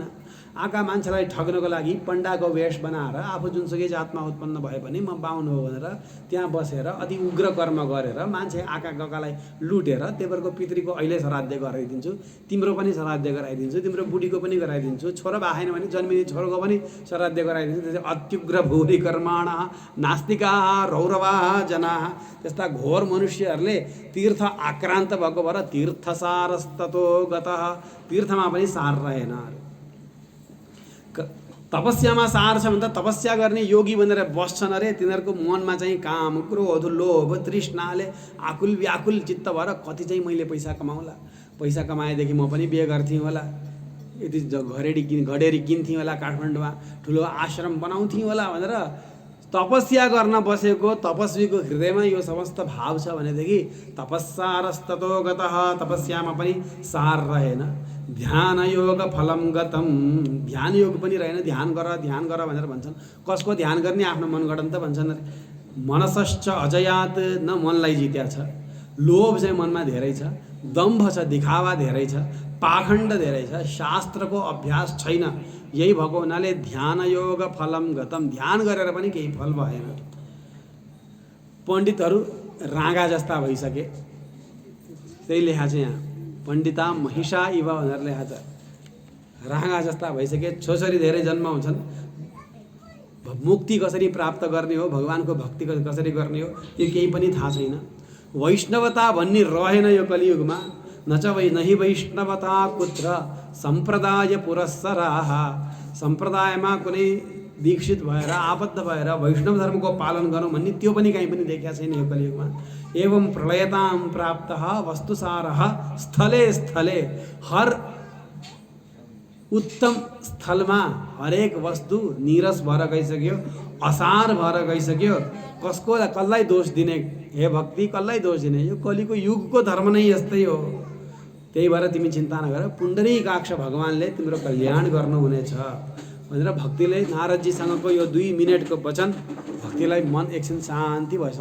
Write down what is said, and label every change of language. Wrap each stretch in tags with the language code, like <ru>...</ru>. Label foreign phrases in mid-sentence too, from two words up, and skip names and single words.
<ne>आका मान्छेलाई ठग्नको लागि पण्डाको वेश बनाएर आफू जुनसुकै जातमा उत्पन्न भए पनि म बाहुन हो भनेर त्यहाँ बसेर अति उग्र कर्म गरेर मान्छे आका गकालाई लुटेर तेब्बरको पितृको अहिले श्राद्ध गराइदिन्छु, तिम्रो पनि श्राद्ध गराइदिन्छु, तिम्रो बुढीको पनि गराइदिन्छु, छोरो भएन भने जन्मिने छोरोको पनि श्राद्ध गराइदिन्छु। त्यसै</ne> <sa>अत्युग्र भूरि कर्माण नास्तिका रौरवा जना,</sa> <ne>त्यस्ता घोर मनुष्यहरूले तीर्थ आक्रान्त भएको भएर</ne> <sa>तीर्थसारस्ततो गतः,</sa> <ne>तीर्थमा पनि सार रहेन। तपस्यामा सार छ भन्दा तपस्या गर्ने योगी भनेर बस्छन् अरे, तिनीहरूको मनमा चाहिँ काम क्रोध लोभ तृष्णाले आकुल व्याकुल चित्त भएर कति चाहिँ मैले पैसा कमाउँला, पैसा कमाएदेखि म पनि बिहे गर्थेँ होला, यति घडेरी किन्थेँ होला, काठमाडौँमा ठुलो आश्रम बनाउँथेँ होला भनेर तपस्या गर्न बसेको तपस्वीको हृदयमा यो समस्त भाव छ भनेदेखि</ne> <sa>तपस्सारस्ततो गतः,</sa> <ne>तपस्यामा पनि सार रहेन।</ne> <sa>ध्यान योग फलम गतम,</sa> <ne>ध्यान योग पनि रहेन, ध्यान गर भनेर भन्छन्। कसको ध्यान गर्ने? आफ्नो मनगढन्त भन्छन्।</ne> <sa>मनसश्च अजयात,</sa> <ne>न मनलाई जित्या छ, लोभ चाहिँ मनमा धेरै छ, दम्भ छ, दिखावा धेरै छ, पाखण्ड धेरै छ, शास्त्रको अभ्यास छैन। यही भएको हुनाले</ne> <sa>ध्यान योग फलम गतम,</sa> <ne>ध्यान गरेर पनि केही फल भएन। पण्डितहरू राँगा जस्ता भइसके, त्यही लेखा चाहिँ यहाँ</ne> <sa>पण्डिता महिषा इव</sa> <ne>भनेर लेखा छ। राँगा जस्ता भइसके, छोरी धेरै जन्म हुन्छन्, मुक्ति कसरी प्राप्त गर्ने हो, भगवानको भक्ति कसरी गर्ने हो, यो केही पनि थाहा छैन। वैष्णवता भन्ने रहेन यो कलियुगमा।</ne> <sa>न च नहि वैष्णवता कुत्र सम्प्रदाय पुरस्सराः,</sa> <ne>सम्प्रदायमा कुनै दीक्षित भएर आबद्ध भएर वैष्णव धर्मको पालन गरौँ भन्ने त्यो पनि कहीँ पनि देखिया छैन यो कलियुगमा।</ne> <sa>एवं प्रलयतां प्राप्तः वस्तुसारः स्थले स्थले,</sa> <ne>हर उत्तम स्थलमा हरेक वस्तु नीरस भएर गइसक्यो, असार भएर गइसक्यो। कसलाई दोष दिने हे भक्ति, कसलाई दोष दिने? यो कलिको युगको धर्म नै यस्तै हो। त्यही भएर तिमी चिन्ता नगर, पुण्डरीकाक्ष भगवानले तिम्रो कल्याण गर्नुहुनेछ भनेर भक्तिले नारदजीसँगको यो 2 मिनटको वचन भक्तिलाई मन एकछिन शान्ति भएछ।</ne>